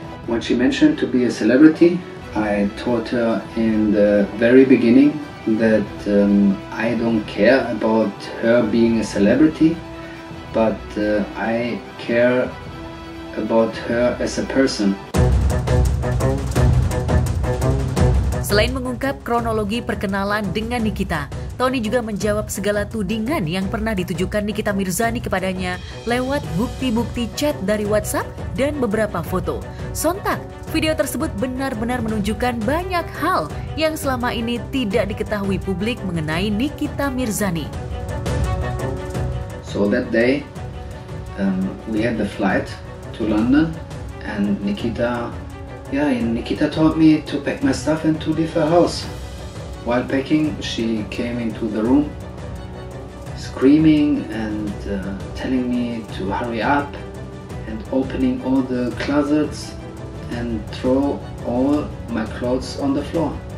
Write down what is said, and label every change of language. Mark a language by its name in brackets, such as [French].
[English] When she mentioned to be a celebrity, I taught her in the very beginning that I don't care about her being a celebrity, but I care about her as a person. [Indonesian] Selain mengungkap kronologi perkenalan dengan Nikita, Tony juga menjawab segala tudingan yang pernah ditujukan Nikita Mirzani kepadanya lewat bukti-bukti chat dari WhatsApp dan beberapa foto. Sontak, video tersebut benar-benar menunjukkan banyak hal yang selama ini tidak diketahui publik mengenai Nikita Mirzani. [English] So that day, we had the flight to London, and Nikita told me to pack my stuff and to leave her house. While packing, she came into the room screaming and telling me to hurry up and opening all the closets and throw all my clothes on the floor.